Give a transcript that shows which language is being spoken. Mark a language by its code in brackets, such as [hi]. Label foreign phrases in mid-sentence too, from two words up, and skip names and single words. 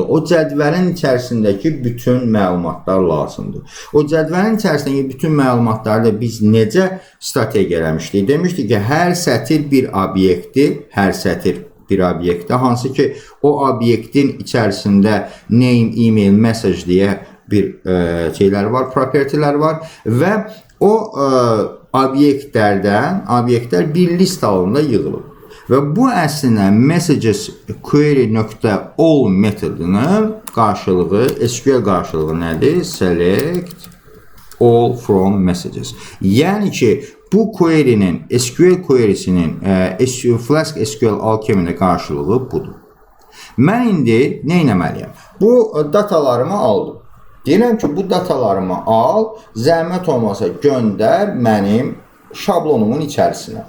[az] O cədvəlin içərisindəki bütün məlumatlar lazımdır. O cədvəlin içərisindəki bütün məlumatları da biz necə strategiya eləmişdik? Demişdik ki, hər sətir bir obyektdir, hansı ki o obyektin içərisində name, email, message deyə bir şeylər var, propertylər var və o obyektlər bir list halında yığılıb. Və bu əslində [en] messages query.all [az] metodunun qarşılığı, SQL qarşılığı nədir? [en] Select all from messages. [az] Yəni ki, bu query'nin, SQL query'sinin Flask SQL Alchemy'də qarşılığı budur. Mən indi nə etməliyəm? Bu datalarımı aldım. Deyirəm ki, bu datalarımı al, zəhmət olmasa göndər mənim şablonumun içərisinə.